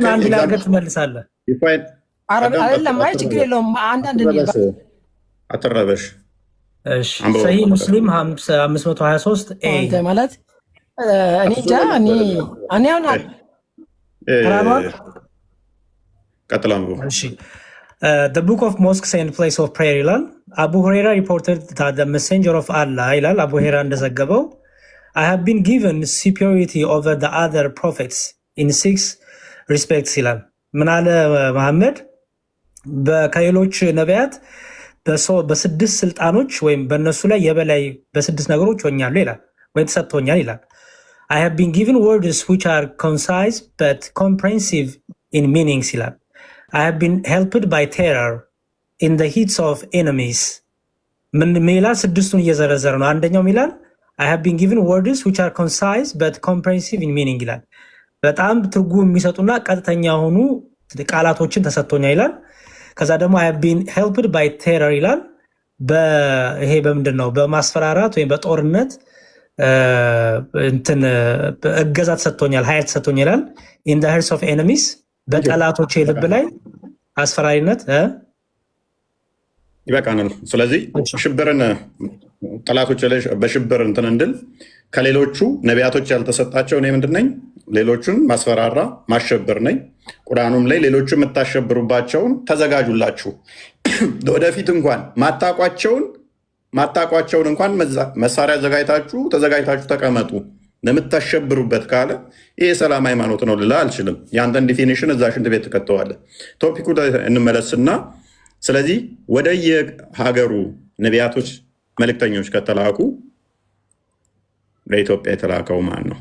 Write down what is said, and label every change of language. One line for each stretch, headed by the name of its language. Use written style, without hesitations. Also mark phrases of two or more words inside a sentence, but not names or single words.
Amharic: አንድ ላገር ትመልሳለህ። አይደለም አይ ችግር የለውም። አንዳንድ ነው አትረበሽ። እሺ ሰሂህ ሙስሊም 523 ኤ ማለት እኔ ቀጥላም እሺ
English: the book of mosques and place of prayer
Amharic: ይላል። አቡ ሁረይራ
English: reported that the messenger of Allah
Amharic: ይላል አቡ ሁረይራ እንደዘገበው
English: I have been given superiority over the other prophets in 6 respects
Amharic: ይላል። ምን አለ መሐመድ? ከሌሎች ነቢያት በስድስት ስልጣኖች ወይም በእነሱ ላይ የበላይ በስድስት ነገሮች ሆኛለሁ ይላል፣ ወይም ተሰጥቶኛል ይላል።
English: I have been given words which are concise but comprehensive in meanings
Amharic: ይላል።
English: I have been helped by terror in the heats of enemies።
Amharic: ምን ይላል? ስድስቱን እየዘረዘረ ነው። አንደኛው ይላል
English: I have been given words which are concise but comprehensive in meaning
Amharic: ይላል። በጣም ትርጉም የሚሰጡና ቀጥተኛ የሆኑ ቃላቶችን ተሰጥቶኛል ይላል። ከዛ ደግሞ
English: I have been helped by terror
Amharic: ይላል። ይሄ በምንድን ነው? በማስፈራራት ወይም በጦርነት እንትን እገዛ ተሰጥቶኛል፣ ኃይል ተሰጥቶኛል ይላል።
English: in the hearts of enemies
Amharic: በጠላቶቼ ልብ ላይ አስፈራሪነት ይበቃናል። ስለዚህ ሽብርን ጠላቶች ላይ በሽብር እንትን እንድል ከሌሎቹ ነቢያቶች ያልተሰጣቸው እኔ ምንድን ነኝ? ሌሎቹን ማስፈራራ ማሸበር ነኝ። ቁርአኑም ላይ ሌሎቹ የምታሸብሩባቸውን ተዘጋጁላችሁ፣ ወደፊት እንኳን ማታቋቸውን እንኳን መሳሪያ ተዘጋጅታችሁ ተቀመጡ ለምታሸብሩበት ካለ ይህ የሰላም ሃይማኖት ነው ልላ አልችልም። የአንተን ዲፊኒሽን እዛ ሽንት ቤት ትከተዋለህ። ቶፒኩ እንመለስና ስለዚህ ወደ የሀገሩ ነቢያቶች መልእክተኞች ከተላኩ ለኢትዮጵያ የተላከው ማን ነው?